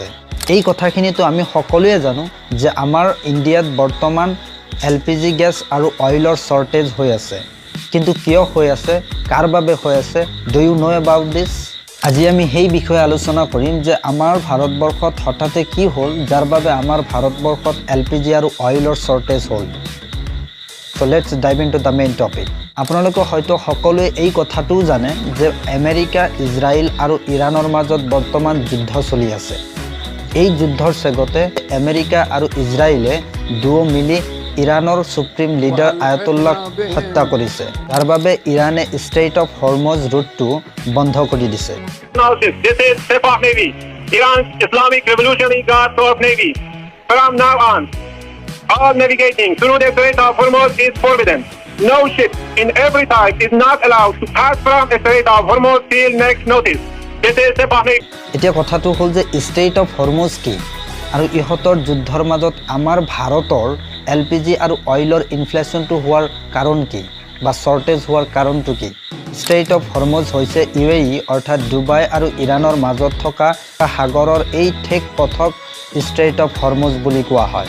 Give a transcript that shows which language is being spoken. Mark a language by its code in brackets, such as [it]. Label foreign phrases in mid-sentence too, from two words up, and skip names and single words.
[as] এই কথাখিনিতো আমি সকলোৱে জানো যে আমাৰ ইণ্ডিয়াত বৰ্তমান LPG গেছ আৰু অইলৰ শ্বৰ্টেজ হৈ আছে। কিন্তু কিয় হৈ আছে, কাৰ বাবে হৈ আছে, [en] do you know about this? [as] আজি আমি সেই বিষয়ে আলোচনা কৰিম যে আমাৰ ভাৰতবৰ্ষত হঠাতে কি হ'ল যাৰ বাবে আমাৰ ভাৰতবৰ্ষত LPG আৰু অইলৰ শ্বৰ্টেজ হ'ল। [en] So let's dive into the main topic. [as] আপোনালোকে হয়তো সকলোৱে এই কথাটোও জানে যে আমেৰিকা, ইজৰাইল আৰু ইৰাণৰ মাজত বৰ্তমান যুদ্ধ চলি আছে। এই যুদ্ধৰ চেগতে আমেৰিকা আৰু ইজৰাইলে দুয়ো মিলি ইৰাণৰ [en] supreme leader [as] আয়াতুল্লাহক হত্যা কৰিছে, যাৰ বাবে ইৰাণে ষ্ট্ৰেইট অফ হৰমুজ ৰুটটো বন্ধ কৰি দিছে। [en] This is Sepah Navy, Iran's Islamic Revolutionary Guard Corps Navy. From now on, all navigating through the Strait of Hormuz is forbidden. No ship in every type is not allowed to pass from the Strait of Hormuz till next notice. This is Sepah Navy. [as] এতিয়া কথাটো হ'ল যে ষ্ট্ৰেইট অফ হৰমুজ কি আৰু ইহঁতৰ যুদ্ধৰ মাজত আমাৰ ভাৰতৰ LPG আৰু অইলৰ ইনফ্লেশ্যনটো হোৱাৰ কাৰণ কি বা শ্বৰ্টেজ হোৱাৰ কাৰণটো কি? ষ্ট্ৰেইট অফ হৰমুজ হৈছে UAE অৰ্থাৎ ডুবাই আৰু ইৰাণৰ মাজত থকা সাগৰৰ এই ঠেক পথক ষ্ট্ৰেইট অফ হৰমুজ বুলি কোৱা হয়।